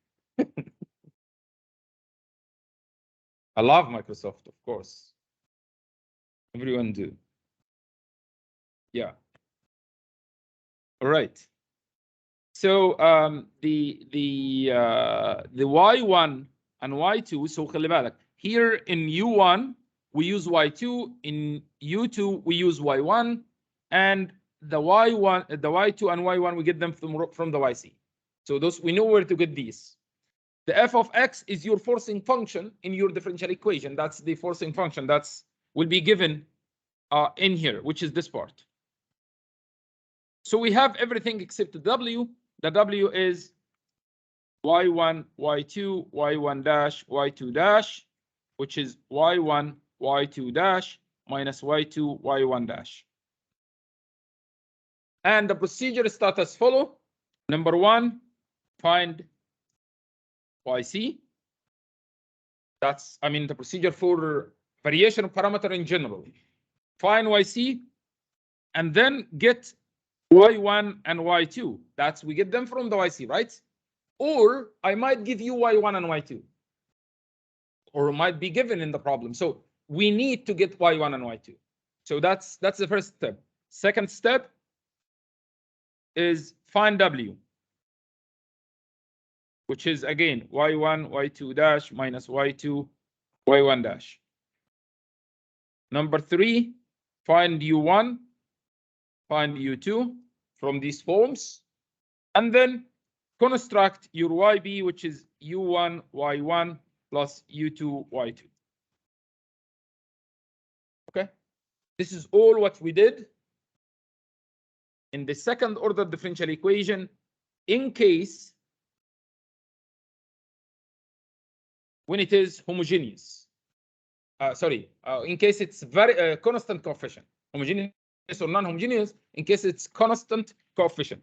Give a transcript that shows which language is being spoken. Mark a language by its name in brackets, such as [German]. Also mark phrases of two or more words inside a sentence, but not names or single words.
[English] I love Microsoft, of course. Everyone do. Yeah. All right. So the y1 and y2. So [Arabic] خلي بالك. [English] Here in u1 we use y2. In u2 we use y1, and the y1, the y2 and y1 we get them from the yc. So those we know where to get these. The f of x is your forcing function in your differential equation. That's the forcing function that's will be given in here, which is this part. So we have everything except the w. The w is y1, y2, y1 dash, y2 dash, which is y1, y2 dash minus y2, y1 dash. And the procedure starts as follow. Number one, find yc. That's, I mean, the procedure for variation of parameter in general. Find yc, and then get y1 and y2. That's, we get them from the yc, right? Or I might give you y1 and y2, or might be given in the problem. So we need to get y1 and y2. So that's the first step. Second step is find w, which is again y1, y2 dash minus y2, y1 dash. Number three, find u1, find u2 from these forms, and then construct your yb, which is u1, y1 plus u2, y2. Okay, this is all what we did in the second order differential equation in case when it is homogeneous. In case it's very constant coefficient, homogeneous or non-homogeneous, in case it's constant coefficient.